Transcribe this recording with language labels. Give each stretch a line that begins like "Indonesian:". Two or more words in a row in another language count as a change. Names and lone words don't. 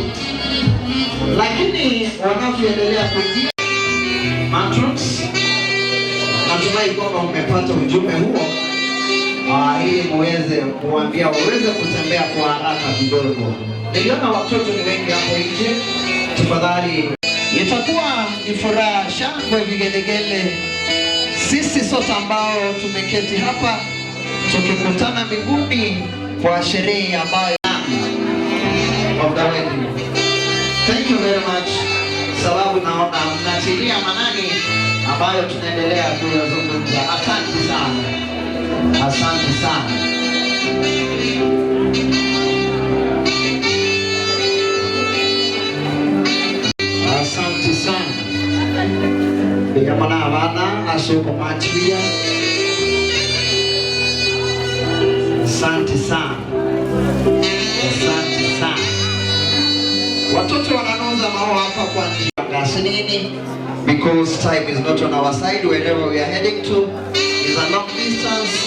Swahili: Lakini wanaoendelea kuingia matrons, natumai kwamba umepata ujumbe huo ili muweze kuambia waweze kutembea kwa haraka kidogo. Niliona watoto ni wengi hapo nje. Tafadhali, itakuwa ni furaha, shangwe, vigelegele, sisi sote ambao tumeketi hapa tukikutana mbinguni kwa sherehe ambayo
English: of the wedding. Thank you very much.
Swahili: Sababu naona mnatilia manani ambayo tunaendelea kuyazungumza. Asante sana. Asante sana. Asante sana.
Gusii: Bigama abana asoko machia.
Swahili: Asante sana. Asante sana. Watoto wananoza maua hapa kwa njia nini?
English: Because time is not on our side. Wherever we are heading to is a long distance.